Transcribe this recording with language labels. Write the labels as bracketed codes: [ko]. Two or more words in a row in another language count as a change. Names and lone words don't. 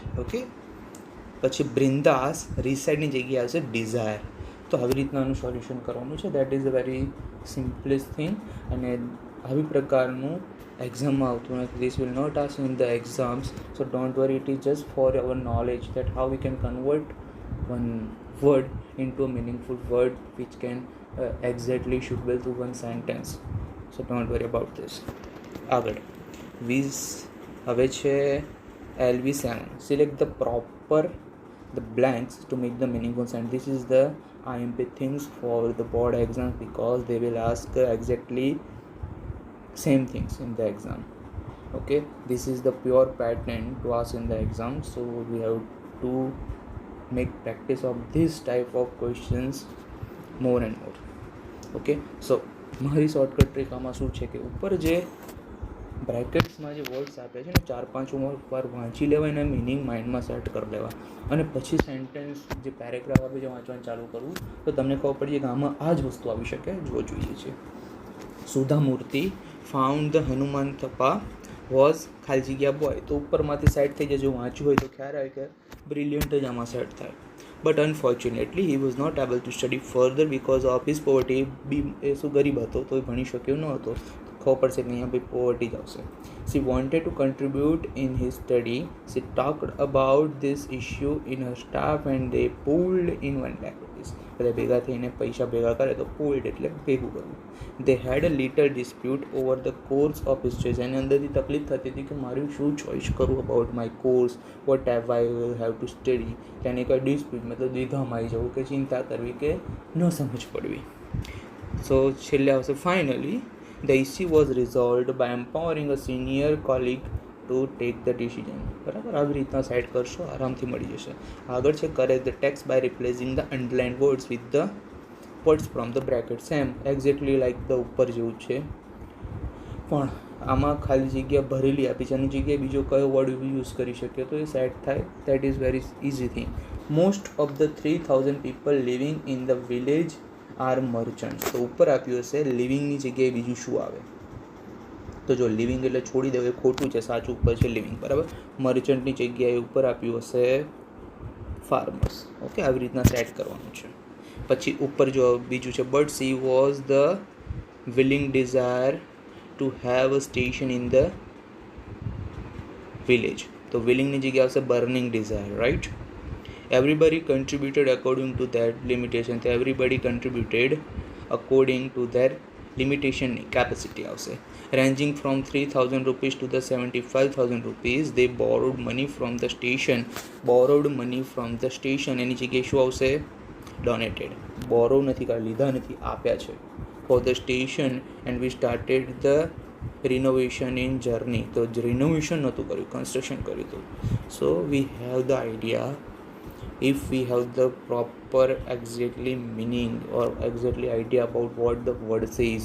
[gu] ઓકે, પછી બ્રિંદાસ રિસાઇડની જગ્યાએ આવશે ડિઝાયર. તો આવી રીતના આનું સોલ્યુશન કરવાનું છે. [en] That is a very simplest thing. [gu] અને આવી પ્રકારનું એક્ઝામમાં આવતું નથી. [en] This will not ask in the exams, so don't worry. It is just for our knowledge that how we can convert one word into a meaningful word which can exactly suitable to one sentence. So don't worry about this. [gu] આગળ હવે છે LV7. [en] Select the proper the blanks to make the meaningful sentence. This is the IMP things for the board exams because they will ask exactly same things in the exam. Okay, this is the pure pattern to ask in the exam, so we have to make practice of this type of questions more and more. Okay, so [gu] મારી [en] shortcut trick [gu] આમાં શું છે કે ઉપર જે બ્રેકેટ્સમાં જે વર્ડ્સ આપે છે ને 4-5 વાર વાંચી લેવા, એના [en] meaning mindમાં [gu] સેટ કરી લેવા, અને પછી સેન્ટેન્સ જે પેરેગ્રાફ આપે છે વાંચવાનું ચાલુ કરવું, તો તમને ખબર પડી જાય કે આમાં આ જ વસ્તુ આવી શકે. જો જોઈએ છે સુધા મૂર્તિ [en] found the Hanuman Thappa was [gu] ખાલી જગ્યા બોય, તો ઉપરમાંથી સેટ થઈ જાય. જો વાંચ્યું હોય તો ખ્યાલ આવે કે બ્રિલિયન્ટ જ આમાં સેટ થાય. [en] But unfortunately he was not able to study further because of his poverty. [gu] એ શું ગરીબ હતો તો એ ભણી શક્યો ન હતો. ખબર પડશે કે અહીંયા ભાઈ પોવર્ટી જ આવશે. [en] She wanted to contribute in his study. She talked about this issue in her staff and they pooled in 1 lakh rupees. [gu] બધા ભેગા થઈને પૈસા ભેગા કરે તો pooled એટલે ભેગું કરવું. [en] They had a little dispute over the course of his choice. [gu] એની અંદરથી તકલીફ થતી હતી કે મારું શું ચોઈસ કરું [en] about my course, what have I will have to study. [gu] त्याने કોઈ ડિસ્પ્યુટ મતલબ દ્વિધામાં આવી જવું કે ચિંતા કરવી કે ન સમજ પડવી. [en] સો [gu] છેલ્લે આવશે [en] ફાઇનલી the issue was resolved by empowering a senior colleague to take the decision. [gu] બરાબર, આવી રીતના સેટ કરશો આરામથી મળી જશે. આગળ છે [en] correct the text by replacing the underlined words with the words from the bracket. Same exactly like the [gu] ઉપર જેવું છે, પણ આમાં ખાલી જગ્યા ભરેલી આપી છે, એની જગ્યાએ બીજો કયો [en] word use [gu] કરી શકીએ તો એ સેટ થાય. [en] That is very easy thing. Most of the 3000 people living in the village are merchant. [gu] તો ઉપર આપ્યું હશે લિવિંગની જગ્યાએ બીજું શું આવે, તો જો લિવિંગ એટલે છોડી દેવું એ ખોટું છે, સાચું ઉપર છે લિવિંગ. બરાબર, મર્ચન્ટની જગ્યાએ ઉપર આપ્યું હશે ફાર્મર્સ. ઓકે, આવી રીતના સેટ કરવાનું છે. પછી ઉપર જો બીજું છે [en] But she was the willing desire to have a station in the village. [gu] તો વિલિંગની જગ્યાએ આવશે [en] burning desire. [gu] રાઈટ, [en] everybody contributed according to their limitation. So everybody contributed according to their limitation capacity આવશે. Ranging from 3000 rupees to the 75,000 rupees, they borrowed money from the station. Borrowed money from the station [gu] એની જગ્યાએ શું આવશે? Donated. borrow નથી કાઢી, લીધા નથી, આપ્યા છે. [en] for the station and we started the renovation in journey. [gu] તો renovation નહોતું કર્યું, construction કર્યું હતું. [en] so we have the idea. If we have the proper exactly meaning or exactly idea about what the word says.